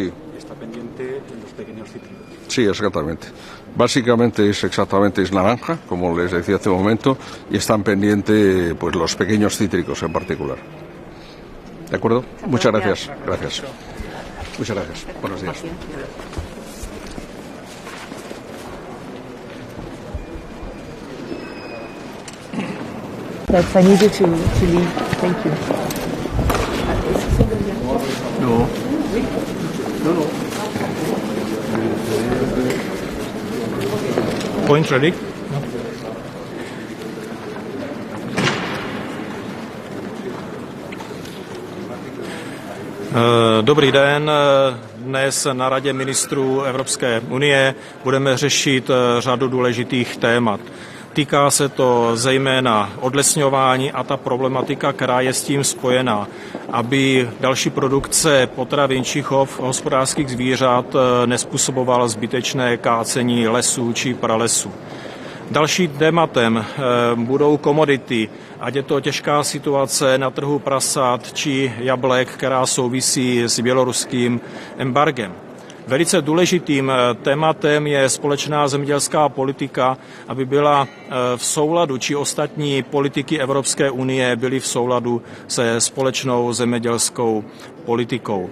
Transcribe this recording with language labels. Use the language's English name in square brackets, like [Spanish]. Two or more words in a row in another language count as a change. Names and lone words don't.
[Spanish] Y está pendiente en los pequeños cítricos. Sí, exactamente. Básicamente es naranja, como les decía hace un momento, y están pendientes pues los pequeños cítricos en particular. ¿De acuerdo? Muchas gracias. Gracias. Muchas gracias. Buenos días. [English] I need you to leave. Thank you. No. Point ready? [Czech] Dobrý den. Dnes na Radě ministrů Evropské unie budeme řešit řadu důležitých témat. Týká se to zejména odlesňování a ta problematika, která je s tím spojená, aby další produkce potravin či chov hospodářských zvířat nezpůsobovala zbytečné kácení lesů či pralesů. Dalším tématem budou komodity, ať je to těžká situace na trhu prasat či jablek, která souvisí s běloruským embargem. Velice důležitým tématem je společná zemědělská politika, aby byla v souladu, či ostatní politiky Evropské unie byly v souladu se společnou zemědělskou politikou.